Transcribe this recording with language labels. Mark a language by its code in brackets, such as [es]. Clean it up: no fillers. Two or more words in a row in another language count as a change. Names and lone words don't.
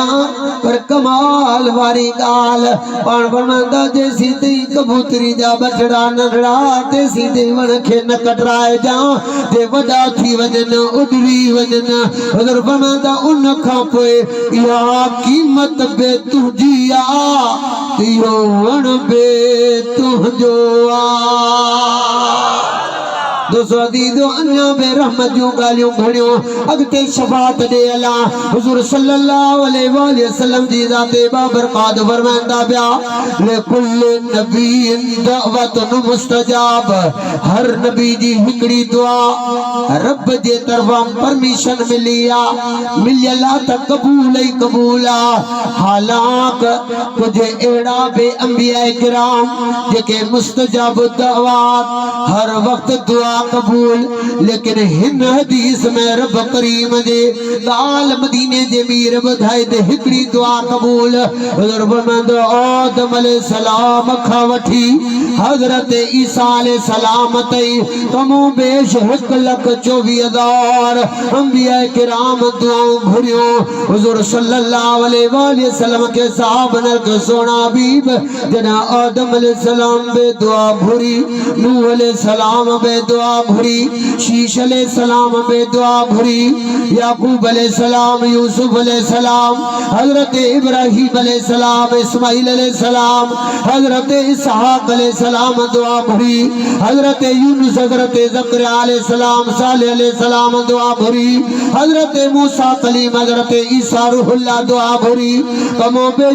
[sd] पर कमाल वारी ॻाल्हि पाण फरमांदा जेसीं ताईं कबूतरी जा बचड़ा नंढड़ा तेसीं ताईं वण खे न कटराए जा जे वॾा थी वञनि उॾरी वञनि हुजूर फरमांदा उन खां पोइ इहा क़ीमत बि तुंहिंजी आ इहो वण बि तुंहिंजो आ दोस्तों अदीदो अन्या बे रहमत जो गालियों घणियों अगते शफात दे अला हुजूर [ar] صلى الله عليه وسلم [sd] जी जाते बाबरकात फरमांदा पिया [ar] ل كل نبي دعوة مستجاب [sd] हर नबी जी हिकड़ी दुआ रब जे तरफा परमिशन मिलिया मिलियला त कबूल हालाक कुछ एड़ा बे अंबिया किराम जेके [ar] مستجاب دعوات [sd] हर वक्त दुआ कबूल लेकिन हिन हदीस में रब करीम जे गाल मदीने जे मीर ॿुधाए ते हिकड़ी दुआ कबूल हुजूर फरमांदो आदम [ar] عليه سلام [sd] खां वठी हज़रत ईसा [ar] عليه سلام [sd] ताईं तमो बेश 1,24,000 अंबिया किराम दुआऊं घुरियो हुजूर [ar] صلى الله عليه وسلم [sd] के साहबन के सोना हबीब जना आदम [ar] عليه سلام [sd] बे दुआ घुरी नूह [ar] عليه سلام [sd] बे दुआ घुरी शीश [ar] عليه سلام [sd] बे दुआ घुरी याकूब [ar] عليه سلام [sd] यूसुफ [ar] عليه سلام [sd] हजरत इब्राहिम अलैहि सलाम इस्माइल [ar] عليه سلام [sd] हजरत इसहाक [ar] عليه سلام [sd] दुआ घुरी हजरत यूनुस हजरत ज़करिया [ar] عليه سلام [sd] सालेह [ar] عليه سلام [sd] दुआ घुरी हजरत मूसा कलीम हजरत ईसा रूहुल्लाह दुआ घुरी कमो बेश